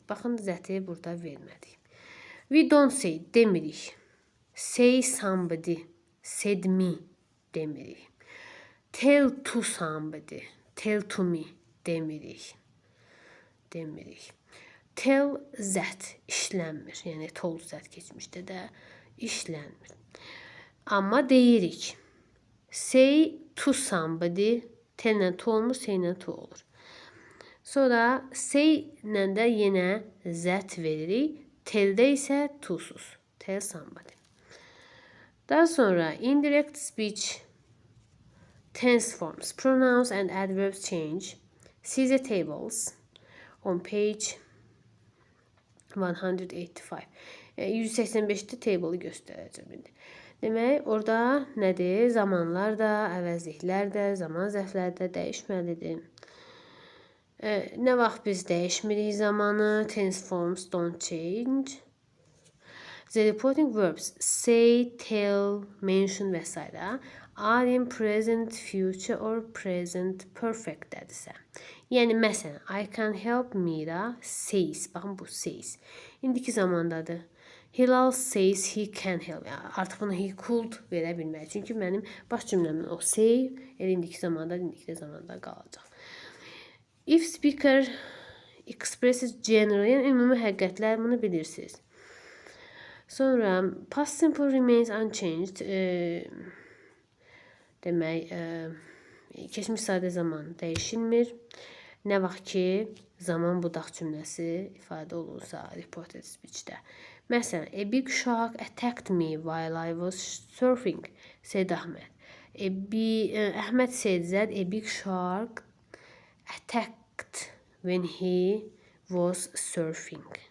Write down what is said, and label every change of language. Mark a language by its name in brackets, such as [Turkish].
[Azerbaijani] Baxın, zəti burada vermədik. [English] We don't say, [Azerbaijani] demirik. [English] Say somebody, said me, [Azerbaijani] demirik. [English] Tell to somebody, tell to me, [Azerbaijani] demirik. Tell that işlənmir. Yəni told that keçmişdə də işlənmir. Amma deyirik. Say to somebody. Tell ilə to olmur, say ilə to olur. Sonra say ilə də yenə that veririk. Tell-də isə to'suz. Tell somebody. Daha sonra [English] indirect speech, tense forms, pronouns and adverbs change. See the tables on page 185. [Azerbaijani] 185'te table'ı göstərəcəm indi. Demək, orada nədir? Zamanlar da, əvəzliklər də, zaman zərfləri də dəyişməlidir. Nə vaxt biz dəyişmirik zamanı? [English] Tense forms don't change. The reporting verbs say, tell, mention və s. are in present, future or present perfect dədirsə. [Azerbaijani] Yəni, məsələn, [English] I can help Mira says. [Azerbaijani] Baxın, bu [English] says. [Azerbaijani] İndiki zamandadır. [English] Hilal says he can help. [Azerbaijani] Yəni, artıq bunu he could verə bilmək. Çünki mənim baş cümləmin o say, indiki zamanda qalacaq. [English] If speaker expresses general, [Azerbaijani] yəni ümumi həqiqətlər, bunu bilirsiniz. [English] Sonra past simple remains unchanged. [Azerbaijani] Demək, keçmiş sadə zaman dəyişilmir. Nə vaxt ki, zaman budaq cümləsi ifadə olunsa reported speech-də. [English] Məsələn, a big shark attacked me while I was surfing, said Ahmed. Ahmed said that a big shark attacked when he was surfing.